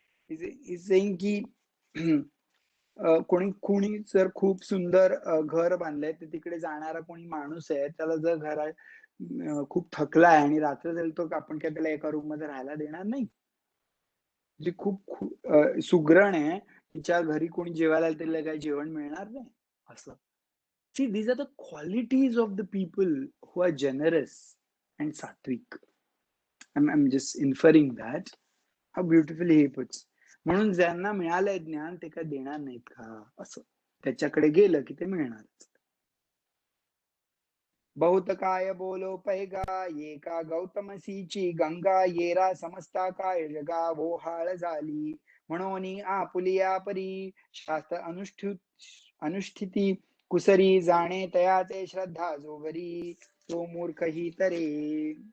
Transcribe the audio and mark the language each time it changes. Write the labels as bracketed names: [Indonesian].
[English] is saying [Marathi] की कोणी कोणी जर खूप सुंदर घर बांधलंय तर तिकडे जाणारा कोणी माणूस आहे त्याला जर खूप थकलाय आणि रात्र झाली तर आपण काय त्याला एका रूम मध्ये राहायला देणार नाही. जी सुगरण आहे तिच्या घरी कोणी जेवायला आलं त्याला काही जेवण मिळणार नाही असं. [English] See, these are the qualities of the people who are generous and sattvic. I'm just inferring that. How beautifully he puts. [Marathi] म्हणून ज्यांना मिळालंय ज्ञान ते काय देणार नाहीत का असं. त्याच्याकडे गेलं की ते मिळणारच. बहुत काय बोलो पैगा ये का गौतमसीची गंगा येरा समजता काय जगा वो हाळ झाली म्हणून आपुलिया परी शास्त्र अनुष्ठिती कुसरी जाणे तयाचे श्रद्धा जोगरी तो मूर्ख ही तरे.